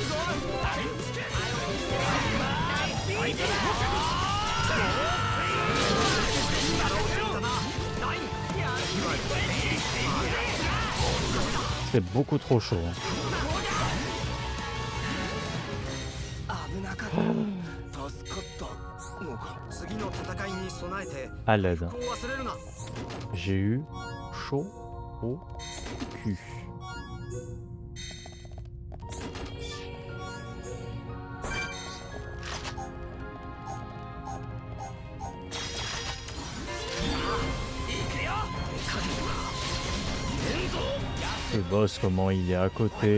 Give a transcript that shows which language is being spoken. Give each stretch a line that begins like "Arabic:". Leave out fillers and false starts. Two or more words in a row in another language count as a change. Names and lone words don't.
French: C'est beaucoup trop chaud. Hein.
Japanese: 危なかった助かったのか次の戦いに備えて
French: À l'aide.
Japanese: こう忘れるな
French: J'ai eu chaud au cul. Le boss, comment il est à côté.